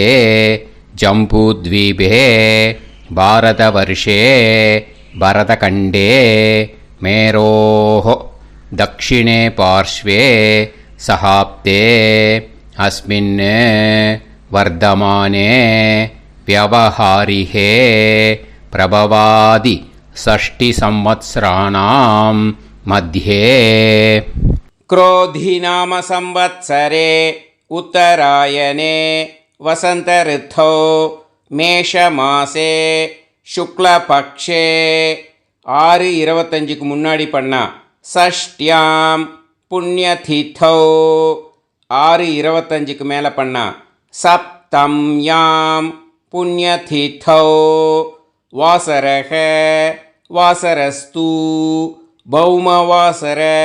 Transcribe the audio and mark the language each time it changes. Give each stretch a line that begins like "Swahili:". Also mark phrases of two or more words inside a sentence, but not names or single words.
Sanskrit: जम्बूद्वीपे भारतवर्षे भरतखण्डे मेरोः दक्षिणे पार्श्वे शकाब्दे अस्मिन् वर्तमाने व्यवहारिहे प्रभवादि षष्टि संवत्सराणां मध्ये. क्रोधिनाम संवत्सरे उत्तरायणे वसंत ऋतौ मेषमासे शुक्लपक्षे
Tamil: 6:25க்கு முன்னாடி பண்ணா
Sanskrit: षष्ठ्यां पुण्यतिथौ
Tamil: 6:25க்கு மேலே பண்ணா
Sanskrit: सप्तम्यां पुण्यतिथौ वासरक वासरस्तु भौमवासर